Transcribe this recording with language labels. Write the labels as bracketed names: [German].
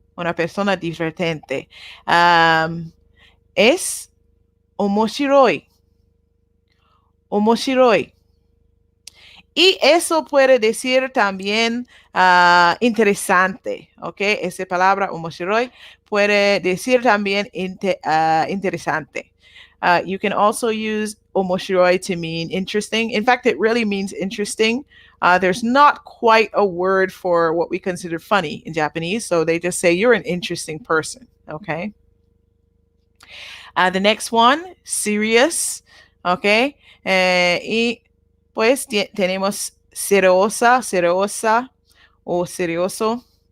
[Spanish] Una persona divertente. Es omoshiroi. Omoshiroi. Y eso puede decir también interesante, ¿ok? Esa palabra, omoshiroi, puede decir también interesante. [English] You can also use omoshiroi to mean interesting. In fact, it really means interesting. There's not quite a word for what we consider funny in Japanese, so they just say you're an interesting person, okay? The next one, serious, okay? [Spanish] Y pues tenemos seriosa o serioso.